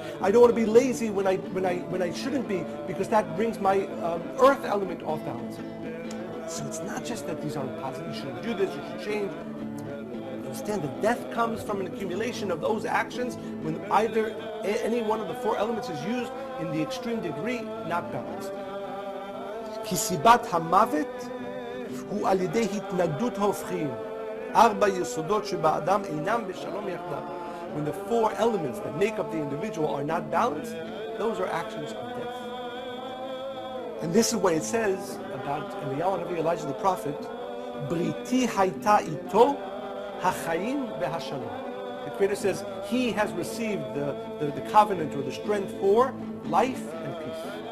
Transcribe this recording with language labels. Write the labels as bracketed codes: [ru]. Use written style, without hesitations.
[en] I don't want to be lazy when I shouldn't be because that brings my earth element off balance. So it's not just that these aren't positive, you shouldn't do this, you should change. Understand that death comes from an accumulation of those actions when either any one of the four elements is used in the extreme degree, not balanced. [he] כי סיבת המוות הוא על ידי התנגדות ההופכים. ארבע יסודות שבאדם אינם בשלום יחדיו. [en] When the four elements that make up the individual are not balanced, those are actions of death. And this is what it says about Eliyahu Hanavi, Elijah the prophet, [he] Briti hayta ito hachayim v'hashalom. [en] The Creator says He has received the covenant or the strength for life and peace.